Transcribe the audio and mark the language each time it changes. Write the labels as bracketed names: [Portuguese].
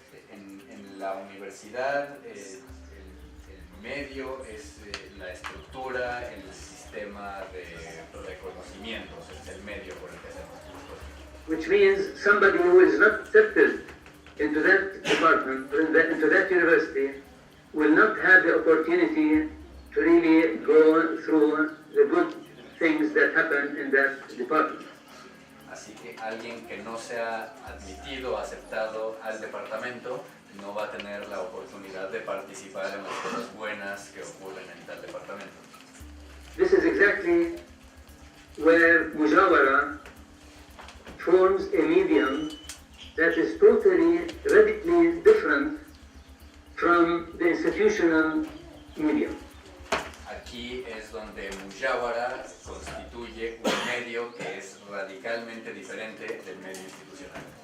[Spanish] En la universidad el medio es la estructura, el sistema de reconocimientos, es el medio por el que hacemos las cosas. [English] Which means somebody who is not accepted into that department, into that university, will not have the opportunity to really go through the good things that happen in that department. [Spanish] Así que alguien que no sea admitido, aceptado al departamento, no va a tener la oportunidad de participar en las cosas buenas que ocurren en tal departamento. [English] This is exactly where Mujawara forms a medium that is totally, radically different from the institutional medium. [Spanish] Aquí es donde Mujawara constituye un medio que es radicalmente diferente del medio institucional.